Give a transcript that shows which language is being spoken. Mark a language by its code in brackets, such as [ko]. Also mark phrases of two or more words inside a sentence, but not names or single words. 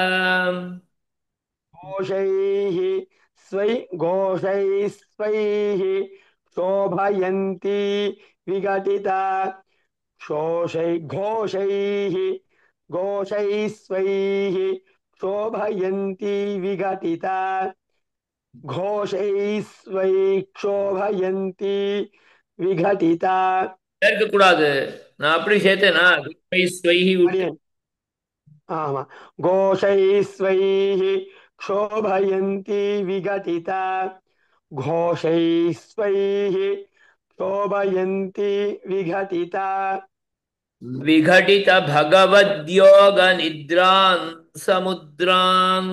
[sa] घोषैः घोषैः स्वैः शोभयन्ती विघटिता घोषैः घोषैः स्वैः शोभयन्ती विघटिता घोषैः स्वैः शोभयन्ती विघटिता [ta] இருக்கக்கூடாது நான் அப்படி சேர்த்தேனா ஸ்வைஹி விட்டு அடியேன் ஆமா [sa] घोषैः स्वैः क्षोभयन्ती विघटिता घोषैः स्वैः शोभयन्ती विघटिता विघटित भगवद्योग निद्रान् समुद्रान्